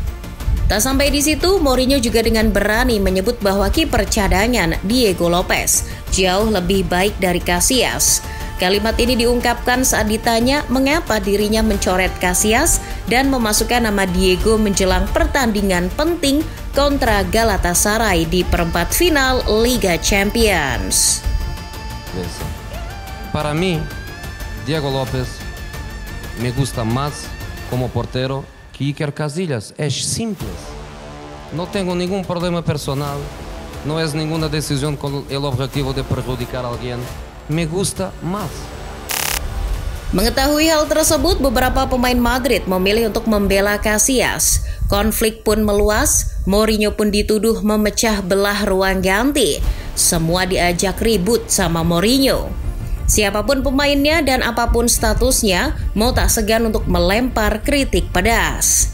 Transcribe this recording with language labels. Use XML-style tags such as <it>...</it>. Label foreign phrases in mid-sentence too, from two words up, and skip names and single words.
<id>Tak sampai di situ, Mourinho juga dengan berani menyebut bahwa kiper cadangan Diego Lopez jauh lebih baik dari Casillas. Kalimat ini diungkapkan saat ditanya mengapa dirinya mencoret Casillas dan memasukkan nama Diego menjelang pertandingan penting kontra Galatasaray di perempat final Liga Champions.</id> <es>Para mí, Diego López me gusta más como portero que Iker Casillas. Es simple. No tengo ningún problema personal. No es ninguna decisión con el objetivo de perjudicar a alguien. Me gusta más.</es> <id>Mengetahui hal tersebut, beberapa pemain Madrid memilih untuk membela Casillas. Konflik pun meluas, Mourinho pun dituduh memecah belah ruang ganti. Semua diajak ribut sama Mourinho. Siapapun pemainnya dan apapun statusnya, Mo tak segan untuk melempar kritik pedas.</id>